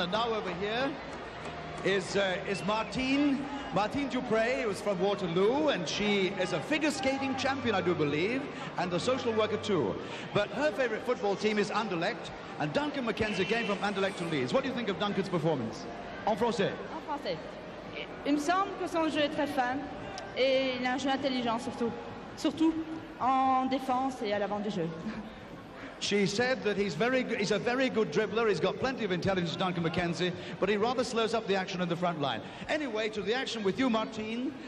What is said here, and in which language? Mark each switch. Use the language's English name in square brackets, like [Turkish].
[English] And now over here is Martine Dupré, who's from Waterloo, and she is a figure skating champion, I do believe, and a social worker too. But her favorite football team is Anderlecht, and Duncan McKenzie came from Anderlecht to Leeds. What do you think of Duncan's performance? [French] En français. En français. Il me semble que son jeu est très fin et il a un jeu intelligent surtout en défense et à l'avant du jeu. [English] She said that he's a very good dribbler. He's got plenty of intelligence, Duncan McKenzie, but he rather slows up the action in the front line. Anyway, to the action with you, Martine.